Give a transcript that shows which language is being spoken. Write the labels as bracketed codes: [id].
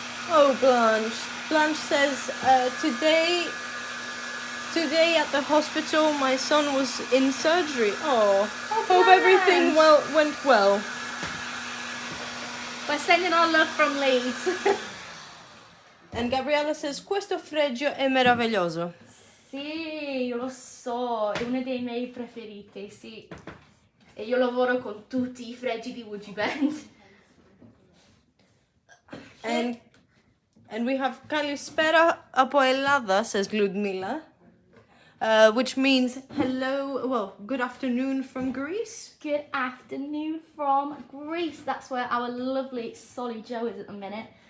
[en] Oh, Blanche. Blanche says, today at the hospital, my son was in surgery. Oh, hope everything went well. We're sending our love from Leeds. And Gabriella says, [it] questo fregio è meraviglioso. Sì, io lo so, è uno dei miei preferiti, sì. E io lavoro con tutti i fregi di WoodUbend. [en] And we have [el] Kalispera apoelada, [en] says Ludmila, which means hello, well, good afternoon from Greece. Good afternoon from Greece. That's where our lovely Solly Jo is at the minute.